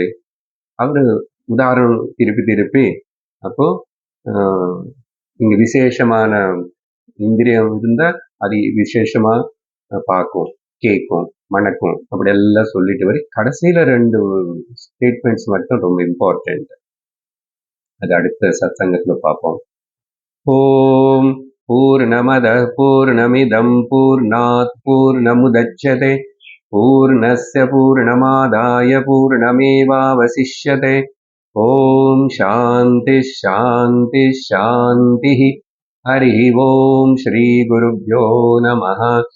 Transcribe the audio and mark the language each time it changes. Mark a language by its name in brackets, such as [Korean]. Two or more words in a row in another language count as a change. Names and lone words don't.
[Tamil] அவரு உதாரணம் திருப்பி திருப்பி அப்போ இங்க விசேஷமான இந்திரியம் இருந்தா அது விசேஷமா பார்க்கும், கேட்கும், மணக்கும், அப்படி எல்லாம் சொல்லிட்டு வரி கடைசியில 2 ஸ்டேட்மெண்ட்ஸ் மட்டும் ரொம்ப இம்பார்ட்டன்ட். அது அடுத்த சத்சங்கத்துல பார்ப்போம். [Sanskrit] ॐ पूर्णमदः पूर्णमिदं पूर्णात् पूर्णमुदच्यते पूर्णस्य पूर्णमादाय पूर्णमेवावशिष्यते. ॐ शान्ति शान्ति शान्ति. हरि ओम श्री गुरुभ्यो नमः.